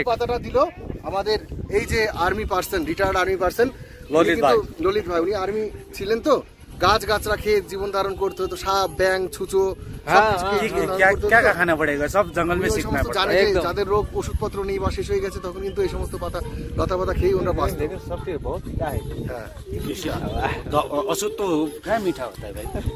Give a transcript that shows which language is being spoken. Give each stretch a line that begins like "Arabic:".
Bangla: এই পাতাটা দিল আমাদের এই যে army person, retired army person Lalit ভাই। ললিত ভাই, উনি আর্মি ছিলেন তো, গাছ গাছরা খেয়ে জীবন ধারণ করতে হতো, সাপ ব্যাং ছুঁচো
Hindi: क्या क्या खाना पड़ेगा, सब जंगल में सीखना पड़ेगा।
Bangla: জানে যে যাদের রোগ ওষুধপত্র নেই বা শেষ হয়ে গেছে, তখন কিন্তু এই সমস্ত পাতা লতা পাতা খেয়ে ওরা বাঁচত।
Hindi: सब ठीक बहुत टीटा है। औषध तो क्या मीठा होता है भाई।